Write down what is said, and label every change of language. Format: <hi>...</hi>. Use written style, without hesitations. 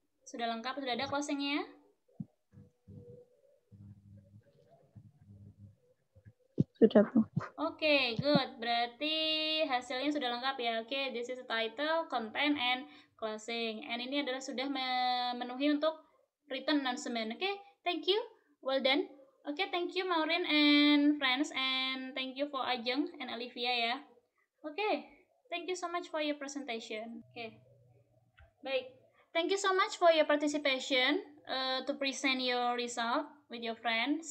<id>Sudah lengkap, sudah ada closingnya? Sudah, Bu.</id> <en>Okay, good.</en> <id>Berarti hasilnya sudah lengkap ya.</id> <en>Okay, this is the title, content, and closing.</en> <id>And ini adalah sudah memenuhi untuk written announcement.</id> <en>Okay, thank you. Well done. Okay, thank you Maureen and friends, and thank you for Ajeng and Olivia ya. Okay, thank you so much for your presentation. Okay, baik. Thank you so much for your participation to present your result with your friends.</en>